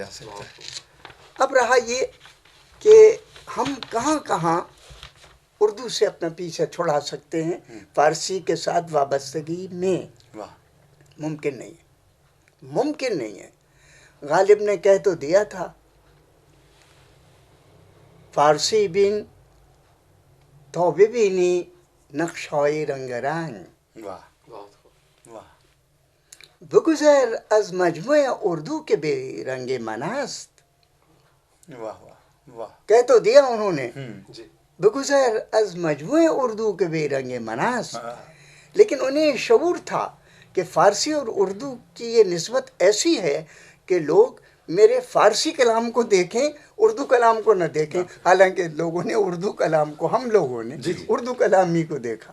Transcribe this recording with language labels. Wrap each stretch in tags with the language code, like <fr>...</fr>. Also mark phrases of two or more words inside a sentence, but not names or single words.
<ur>سکتا ہے۔ اب رہا یہ کہ ہم کہاں کہاں اردو سے اپنا پیچھا چھڑا سکتے ہیں فارسی کے ساتھ وابستگی میں؟ ممکن نہیں ہے، ممکن نہیں ہے۔ غالب نے کہہ تو دیا تھا،</ur> <fa>فارسی بین تو ببینی نقشای رنگ رنگ، بگذر از مجموع اردو کے بے رنگ منست۔</fa> <ur>کہہ تو دیا انہوں نے،</ur> <fa>بگذر از مجموع اردو کے بے رنگ منست،</fa> <ur>لیکن انہیں شعور تھا کہ فارسی اور اردو کی یہ نسبت ایسی ہے کہ لوگ میرے فارسی کلام کو دیکھیں، اردو کلام کو نہ دیکھیں، حالانکہ لوگوں نے اردو کلام کو، ہم لوگوں نے اردو کلامی کو دیکھا۔</ur>